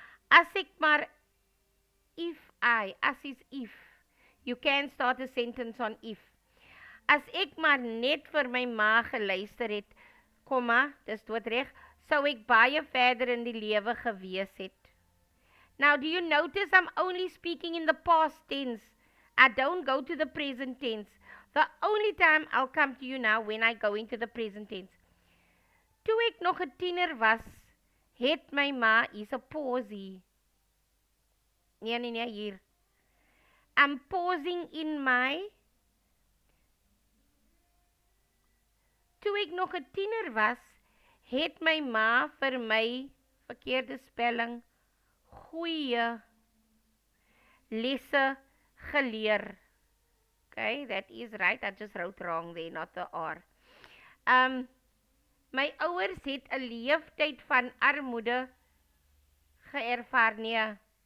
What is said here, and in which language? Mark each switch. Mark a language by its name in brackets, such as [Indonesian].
[Afrikaans] As ek maar, as is [English] if, you can start a sentence on if. [Afrikaans] As ek maar net vir my ma geluister het, dis doodreg, sou ek baie verder in die lewe gewees het. [English] Now, do you notice I'm only speaking in the past tense? I don't go to the present tense. The only time I'll come to you now when I go into the present tense. [Afrikaans] Toe ek nog 'n tiener was, het my ma, is 'n pause. Nee, hier. [English] I'm pausing in my. [Afrikaans] Toe ek nog 'n tiener was, het my ma vir my, verkeerde spelling, goeie lesse geleer. [English] Okay, that is right. I just wrote wrong there, not the R. [Afrikaans] My ouers het 'n leeftyd van armoede geërvaar, nee.